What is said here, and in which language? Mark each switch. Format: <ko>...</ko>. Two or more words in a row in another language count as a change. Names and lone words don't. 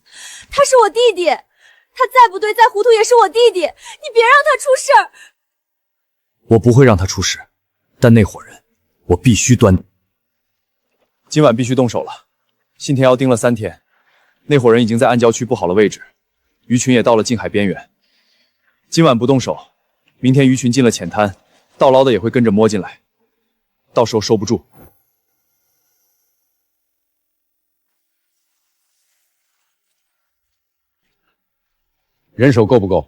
<zh>他是我弟弟，他再不对再糊涂也是我弟弟，你别让他出事儿。我不会让他出事，但那伙人我必须端。今晚必須動手了。信天妖盯了3天，那伙人已經在暗礁區布好了位置，魚群也到了近海邊緣。今晚不動手，明天魚群進了淺灘，盜撈的也會跟着摸進來，到時候收不住。人手夠不夠？</zh>